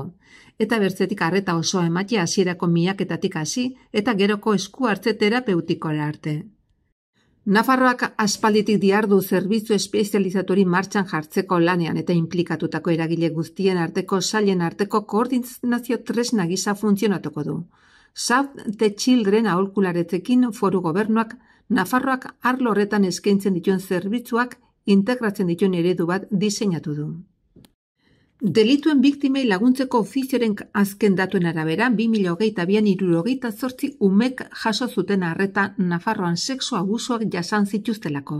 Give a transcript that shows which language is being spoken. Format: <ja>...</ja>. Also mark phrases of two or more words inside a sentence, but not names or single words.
<eu>Eta bertzetik arreta osoa ematea hasierako miaketatik hasi eta geroko esku hartze terapeutikora arte. Nafarroak aspalditik dihardu zerbitzu espezializatori martxan jartzeko lanean eta inplikatutako eragile guztien arteko sailen arteko koordinazio tresna gisa funtzionatuko du. Save the Children aholkularetzekin foru gobernuak Nafarroak arlo horretan eskaintzen dituen zerbitzuak integratzen dituen eredu bat diseinatu du. Delituen biktimei laguntzeko ofizioaren azken datuen arabera 2022an 78 umek jaso zuten arreta Nafarroan sexu abusuak jasan zituztelako.</eu>